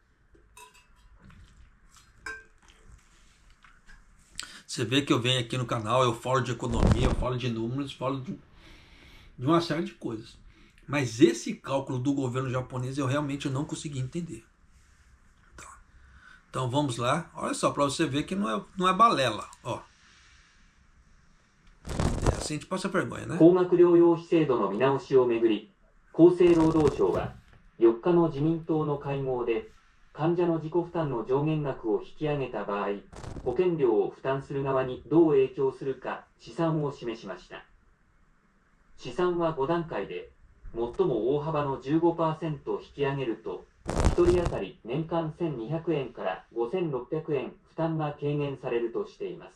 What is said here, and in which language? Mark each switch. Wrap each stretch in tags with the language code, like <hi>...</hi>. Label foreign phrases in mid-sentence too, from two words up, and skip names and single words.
<pt>Você vê que eu venho aqui no canal, eu falo de economia, eu falo de números, falo de uma série de coisas. Mas esse cálculo do governo japonês eu realmente não consegui entender. Tá. Então vamos lá. Olha só, para você ver que não é balela. Ó. É assim a gente passa vergonha, né?</pt> <ja>高額療養費制度の見直しをめぐり、厚生労働省は4日の自民党の会合で、患者の自己負担の上限額を引き上げた場合、保険料を負担する側にどう影響するか試算を示しました。試算は5段階で、最も大幅の 15% 引き上げると、1人当たり年間1200円から5600円負担が軽減されるとしています。</ja>